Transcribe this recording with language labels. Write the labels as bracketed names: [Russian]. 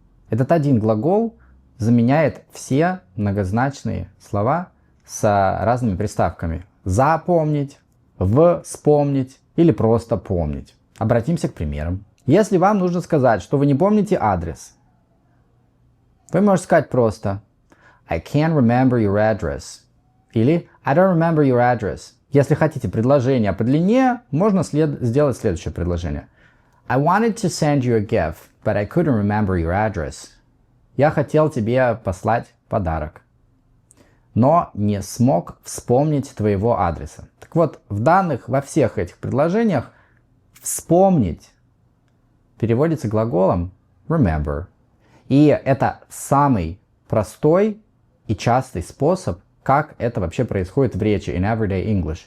[Russian] Этот один глагол заменяет все многозначные слова с разными приставками. Запомнить, вспомнить или просто помнить. Обратимся к примерам. Если вам нужно сказать, что вы не помните адрес, вы можете сказать просто [English] I can't remember your address. Или I don't remember your address. [Russian] Если хотите предложение по длине, можно сделать следующее предложение. [English] I wanted to send you a gift, but I couldn't remember your address. [Russian] Я хотел тебе послать подарок, но не смог вспомнить твоего адреса. Так вот, во всех этих предложениях вспомнить переводится глаголом remember. И это самый простой и частый способ, как это вообще происходит в речи [English] in everyday English.